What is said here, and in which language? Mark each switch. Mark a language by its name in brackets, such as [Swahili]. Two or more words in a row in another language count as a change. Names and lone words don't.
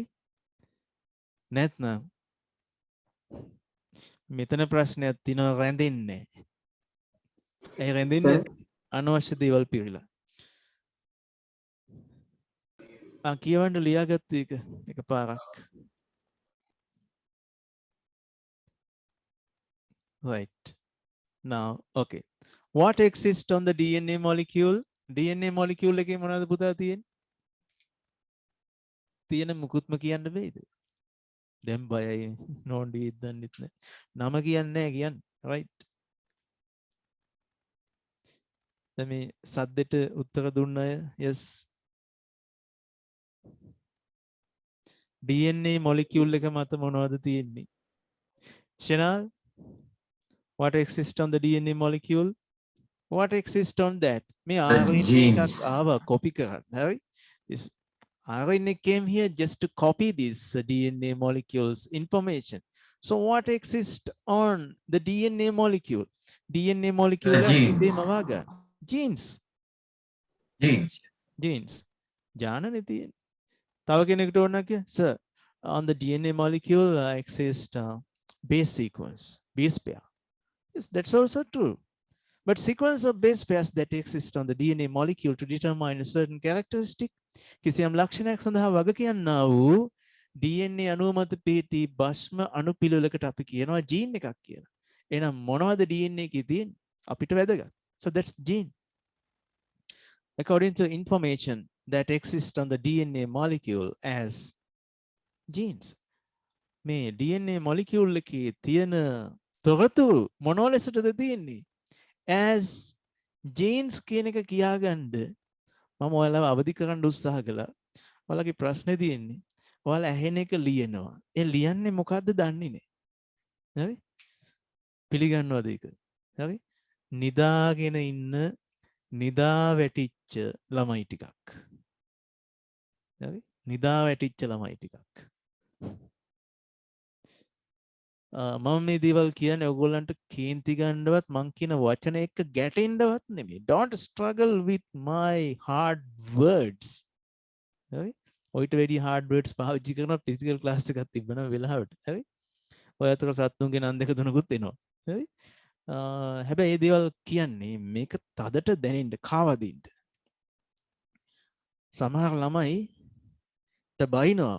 [Sinhala] නැත්නම් මෙතන ප්‍රශ්නයක් තියෙනවා රැඳෙන්නේ. ඒ රැඳෙන්නේ අනවශ්‍ය දේවල් පිළිලා. කියවන්න ලියාගත්තු එක පාරක්. [English] Right. Now, okay. What exists on the DNA molecule? DNA molecule [Sinhala] එකේ මොනවද පුතා තියෙන්නේ? තියෙන මුකුත්ම කියන්න බෑද? දැන් බයයි නෝන්ඩි ඉදන්නෙත් නෑ. නම කියන්නේ නෑ කියන්නේ. Right. දැන් මේ සද්දෙට උත්තර දුන්න අය yes. [English] DNA molecule [Sinhala] එක මත මොනවද තියෙන්නේ? [English] Shanal, what exists on the DNA molecule? What exists on that? මේ RNA genes. [Sinhala] එකක් ආවා copy කරන්න. හරි? [English] This RNA came here just to copy this DNA molecules information. So what exists on the DNA molecule? DNA molecule genes. Genes. Genes. Genes. [Sinhala] ජානනේ තියෙන්නේ. තව කෙනෙකුට ඕන කිය [English] sir on the DNA molecule exists base sequence, base pair. Yes, that's also true. But sequence of base pairs that exist on the DNA molecule to determine a certain characteristic [Sinhala] කිසියම් ලක්ෂණයක් සඳහා වග කියන්නා වූ DNA අණුව මත පිහිටි භස්ම අණු පිළිවෙලකට අපි කියනවා ජීන් එකක් කියලා. එහෙනම් මොනවද DNA එකේ තියෙන්නේ? අපිට වැදගත්. [English] So that's gene. According to information that exists on the DNA molecule as genes. [Sinhala] මේ [English] DNA molecule [Sinhala] එකේ තියෙන තොරතුරු මොන ලෙසටද තියෙන්නේ? [English] as genes [Sinhala] කියන එක කියාගන්න මම ඔයාලව අවදි කරන්න උත්සාහ කළා. ඔයාලගේ ප්‍රශ්නේ තියෙන්නේ ඔයාලා ඇහෙන එක ලියනවා. ඒ ලියන්නේ මොකද්ද දන්නේ නැහැ. හරි? පිළිගන්නවද ඒක? හරි? නිදාගෙන ඉන්න නිදා වැටිච්ච ළමයි ටිකක්. හරි? නිදා වැටිච්ච ළමයි ටිකක්. මම මේ දේවල් කියන්නේ ඔයගොල්ලන්ට කේන්ති ගන්නවත් මං කියන වචන එක්ක ගැටෙන්නවත් නෙමෙයි. [English] Don't struggle with my hard words. [Sinhala] හරි? ඔයිට වැඩි [English] hard words [Sinhala] පාවිච්චි කරන [English] physical class [Sinhala] එකක් තිබ්බනම් වෙලාවට. හරි? ඔය අතර සත්තුන්ගේ නන් දෙක තුනකුත් එනවා. හරි? හැබැයි මේ දේවල් කියන්නේ මේක තදට දැනෙන්න කාවදින්න. සමහර ළමයි බයිනවා.